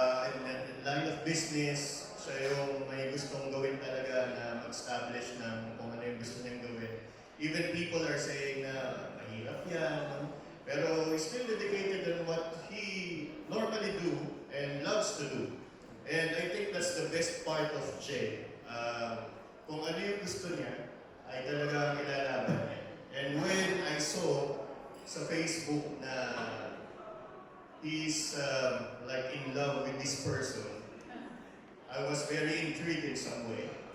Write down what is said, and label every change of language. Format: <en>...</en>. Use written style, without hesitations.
<en>In the line of business,</en> <tl>siya yung may gustong gawin talaga na mag-establish ng kung ano yung gusto niyang gawin.</tl> <en>Even people are saying</en> <tl>na mahirap yan, no? Pero</tl> <en>he's still dedicated on what he normally do and loves to do. And I think that's the best part of Jay.</en> <tl>Kung ano yung gusto niya, ay talagang ilalaban niya.</tl> <en>And when I saw</en> <tl>sa Facebook na</tl> <en>he's like in love with this person, I was very intrigued in some way.</en>